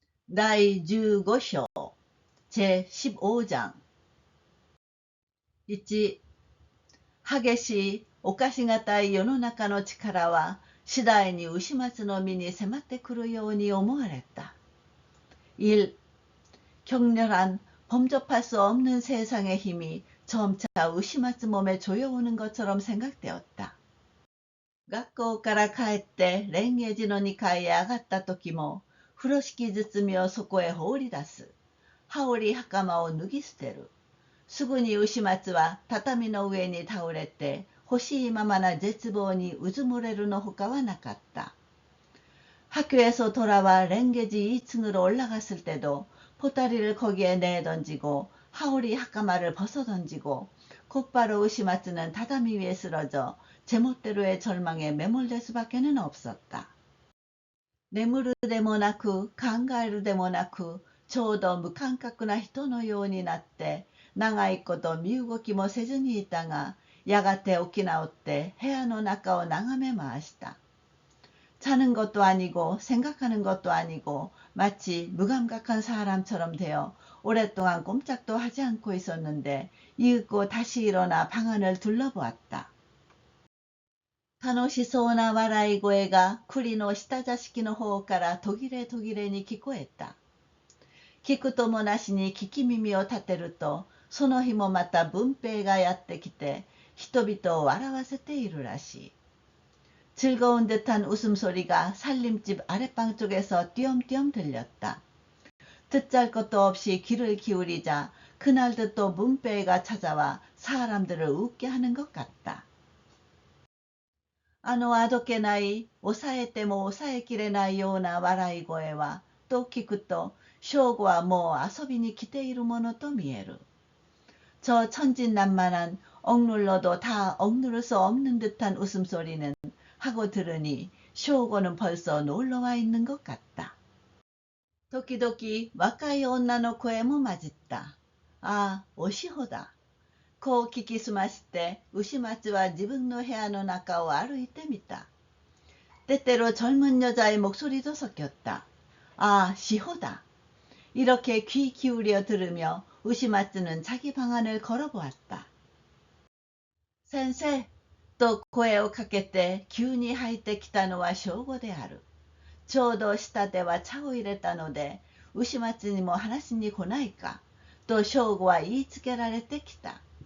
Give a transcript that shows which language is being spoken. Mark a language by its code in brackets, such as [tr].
[ja] 第15章、 [ko] 제15장。 [ja] 1、激しい侵しがたい世の中の力は次第に牛松の身に迫ってくるように思われた。 [ko] 1、격렬한 범접할 수 없는 세상의 힘이 점차 우시마츠 몸에 조여오는 것처럼 생각되었다. [ja] 学校から帰って蓮華寺の2階へ上がった時も、風呂敷包みをそこへ放り出す。羽織袴を脱ぎ捨てる。すぐに牛松は畳の上に倒れて、欲しいままな絶望にうずもれるのほかはなかった。 [ko] 학교에서 돌아와 랭게지 2층으로 올라갔을 때도 보따리를 거기에 내던지고 하오리 하카마를 벗어던지고 곧바로 우시마츠는 다다미 위에 쓰러져 제멋대로의 절망에 매몰될 수밖에는 없었다. [ja] 眠るでもなく考えるでもなくちょうど無感覚な人のようになって長いこと身動きもせずにいたがやがて起き直って部屋の中を眺め回した。 [ko] 자는 것도 아니고 생각하는 것도 아니고 마치 무감각한 사람처럼 되어 오랫동안 꼼짝도 하지 않고 있었는데 이윽고 다시 일어나 방 안을 둘러보았다. [ja] 楽しそうな笑い声が栗の下座敷の方から途切れ途切れに聞こえた。聞くともなしに聞き耳を立てるとその日もまた文平がやってきて人々を笑わせているらしい。 [ko] 즐거운 듯한 웃음소리가 살림집 아랫방 쪽에서 띄엄띄엄 들렸다. 듣잘 것도 없이 귀를 기울이자 그날도 또 문배가 찾아와 사람들을 웃게 하는 것 같다. [ja] あどけない抑えても抑えきれないような笑い声はと聞くと正吾はもう遊びに来ているものと見える。 [ko] 저 천진난만한 억눌러도 다 억누를 수 없는 듯한 웃음소리는 하고 들으니 쇼고는 벌써 놀러와 있는 것 같다. [ja] 도끼도끼 와카이 언나의 声も混じった。ああ、おしほだ。こう聞きすまして、牛松は自分の部屋の中を歩いてみた。 [ko] 때때로 젊은 여자의 목소리도 섞였다. 아, 시호다. 이렇게 귀 기울여 들으며 우시마츠는 자기 방 안을 걸어보았다. [ja] 센세, と声をかけて急に入ってきたのは正吾である。ちょうど下では茶を入れたので、牛松にも話しに来ないか、と正吾は言いつけられてきた。